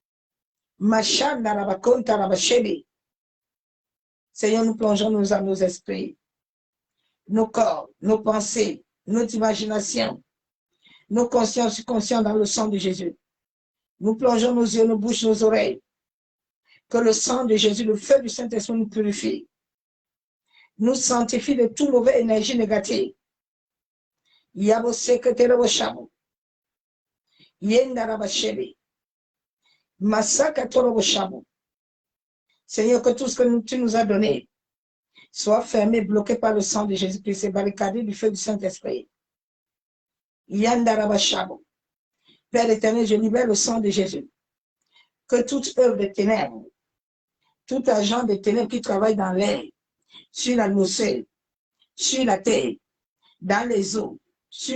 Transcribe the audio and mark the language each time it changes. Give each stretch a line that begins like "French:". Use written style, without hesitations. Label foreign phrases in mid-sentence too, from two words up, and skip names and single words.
French: Seigneur, nous plongeons nos âmes, nos esprits, nos corps, nos pensées, notre imagination, nos consciences subconscientes dans le sang de Jésus. Nous plongeons nos yeux, nos bouches, nos oreilles. Que le sang de Jésus, le feu du Saint-Esprit nous purifie. Nous sanctifie de toute mauvaise énergie négative. Yabo sekete roshabo. Yendarabashebe. Masaka toroboshabo. Seigneur, que tout ce que tu nous as donné soit fermé, bloqué par le sang de Jésus-Christ et barricadé du feu du Saint-Esprit. Yandarabashabo. Père éternel, je libère le sang de Jésus. Que toute œuvre de ténèbres, tout agent de ténèbres qui travaille dans l'air, sur l'atmosphère, sur la terre, dans les eaux, sur